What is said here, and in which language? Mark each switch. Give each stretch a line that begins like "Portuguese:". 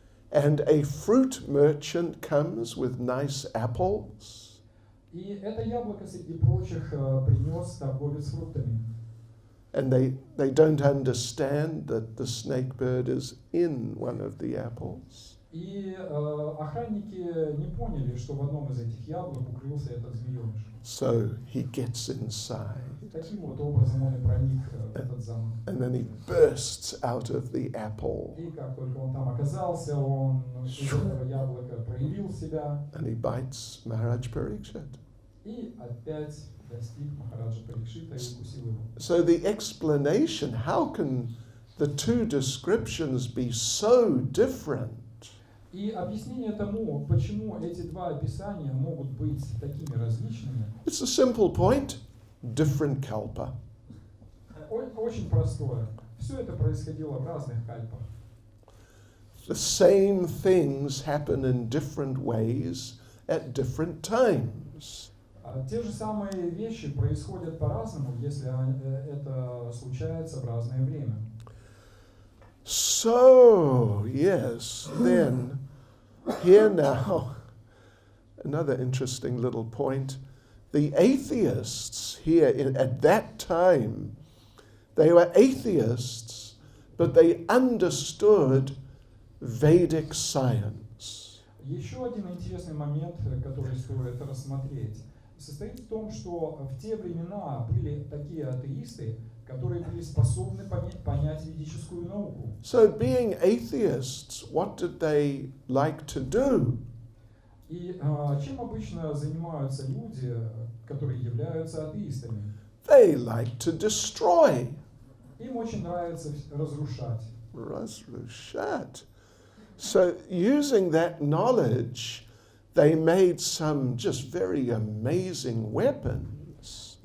English: and a fruit merchant comes with nice apples.
Russian: и это яблоко среди прочих принес торговец фруктами.
English: And they don't understand that the snake bird is in one of the apples.
Russian: И охранники не поняли, что в одном из этих яблок укрылся этот змееныш.
English: So he gets inside,
Russian: Таким вот образом он и проник в этот замок.
English: and then he bursts out of the apple,
Russian: И как только он там оказался, он из этого яблока проявил себя
English: and he bites Maharaj Parikshit.
Russian: и опять достиг Махараджа Парикшита и укусил его.
English: So the explanation, how can the two descriptions be so different?
Russian: И объяснение тому, почему эти два описания могут быть такими различными,
English: It's a simple point. Different kalpa.
Russian: очень простое. Все это происходило в разных кальпах.
English: The same things happen in different ways at different times.
Russian: Те же самые вещи происходят по-разному, если это случается в разное время.
English: So, yes, then, here now, another interesting little point. The atheists here at that time, they were atheists, but they understood Vedic science.
Russian: Еще один интересный момент, который стоит рассмотреть, состоит в том, что в те времена были такие атеисты, которые были способны понять ведическую науку.
English: So, being atheists, what did they like to do?
Russian: И чем обычно занимаются люди, которые являются атеистами?
English: They like to destroy.
Russian: Им очень нравится разрушать. Razrushat.
English: So, using that knowledge, they made some just very amazing weapons.